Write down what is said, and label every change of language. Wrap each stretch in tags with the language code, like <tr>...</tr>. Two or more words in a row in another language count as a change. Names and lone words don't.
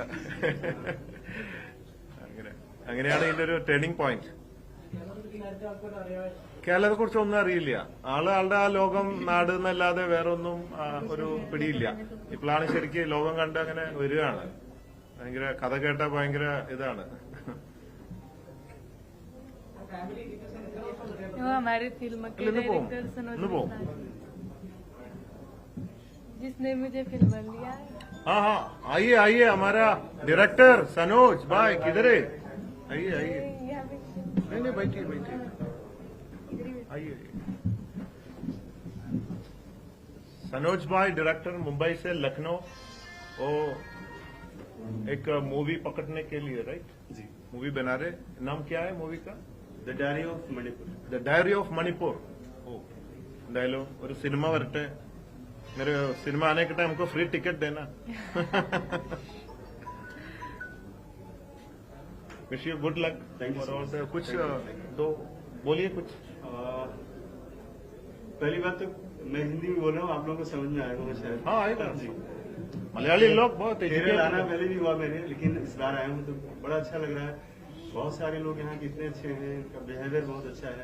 <ml>അങ്ങനെയാണ് ഇതിന്റെ ഒരു</ml> <en>turning point.</en> <ml>കേരളത്തെ കുറിച്ച് ഒന്നും അറിയില്ല. ആളുടെ ആ ലോകം നാട് എന്നല്ലാതെ വേറെ ഒന്നും ഒരു പിടിയില്ല. ഇപ്പോഴാണ് ശരിക്കും ലോകം കണ്ട് അങ്ങനെ വരികയാണ്. ഭയങ്കര കഥ കേട്ട ഭയങ്കര ഇതാണ്.</ml> <hi>वो हमारी फिल्म के डायरेक्टर सनोज मिश्रा, जिसने मुझे फिल्म लिया. हाँ हाँ, आइए आइए, हमारा डायरेक्टर सनोज भाई किधर है? आइए आइए. यहाँ पे नहीं बैठिए बैठिए, आइए. सनोज भाई डायरेक्टर, मुंबई से लखनऊ. वो एक मूवी पकड़ने के लिए, राइट जी, मूवी बना रहे. नाम क्या है मूवी का? The Diary of Manipur.</hi> <ml>ദ ഡയറി ഓഫ് മണിപ്പൂർ. ഓ, എന്തായാലും ഒരു സിനിമ വരട്ടെ.</ml> <hi>मेरे सिनेमा आने के टाइम हमको</hi> <en>free ticket</en> <hi>देना.</hi> <en>wish you good luck. Thank you, sir.</en> <hi>कुछ तो बोलिए कुछ. पहली बात तो मैं हिंदी में बोल रहा हूँ, आप लोगों को समझ में आएगा शायद. हाँ आएगा. जी. मलयाली लोग बहुत केरल आना educated. पहले भी हुआ मेरे, लेकिन इस बार आया हूँ तो बड़ा अच्छा लग रहा है. बहुत सारे लोग यहाँ कितने अच्छे हैं, इनका बिहेवियर बहुत अच्छा है.</hi>